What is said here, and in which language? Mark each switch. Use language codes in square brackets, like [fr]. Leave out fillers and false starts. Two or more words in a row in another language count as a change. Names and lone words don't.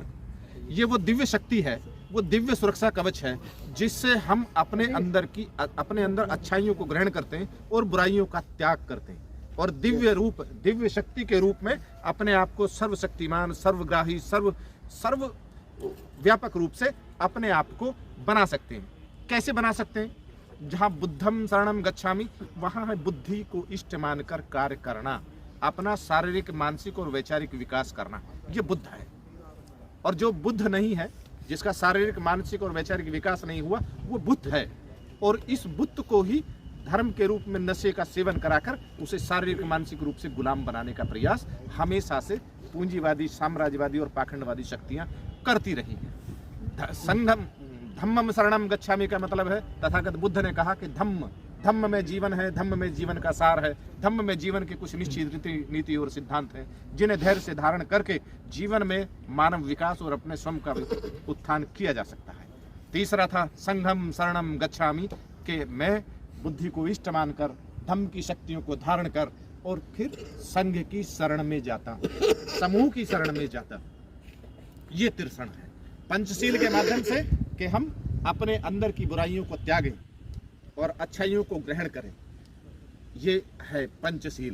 [hi] ये वो दिव्य शक्ति है, वो दिव्य सुरक्षा कवच है जिससे हम अपने अंदर अच्छाइयों को ग्रहण करते हैं और बुराइयों का त्याग करते हैं और दिव्य शक्ति के रूप में अपने आप को सर्वशक्तिमान, सर्वग्राही, सर्व व्यापक रूप से अपने आप को बना सकते हैं। कैसे बना सकते हैं? जहाँ [pi] बुद्धम शरणम गच्छामि [hi] वहाँ है बुद्धि को इष्ट मानकर कार्य करना, अपना शारीरिक, मानसिक और वैचारिक विकास करना। ये बुद्ध है। और जो बुद्ध नहीं है, जिसका शारीरिक, मानसिक और वैचारिक विकास नहीं हुआ, वो बुद्ध है। और इस बुद्ध को ही धर्म के रूप में नशे का सेवन कराकर उसे शारीरिक, मानसिक रूप से गुलाम बनाने का प्रयास हमेशा से पूंजीवादी, साम्राज्यवादी और पाखंडवादी शक्तियां करती रही हैं। [pi] धम्मम शरणम गच्छामि [hi] का मतलब है, तथागत बुद्ध ने कहा कि धम्म में जीवन है, धम्म में जीवन का सार है, धम्म में जीवन के कुछ निश्चित नीति और सिद्धांत हैं जिन्हें धैर्य से धारण करके जीवन में मानव विकास और अपने स्वयं का उत्थान किया जा सकता है। तीसरा था [pi] संघम शरणम गच्छामि [hi] कि मैं बुद्धि को इष्ट मानकर धम्म की शक्तियों को धारण कर और फिर संघ की शरण में जाता हूँ, समूह की शरण में जाता। ये त्रिशरण है। पंचशील के माध्यम से कि हम अपने अंदर की बुराइयों को त्यागें और अच्छाइयों को ग्रहण करें, ये है पंचशील।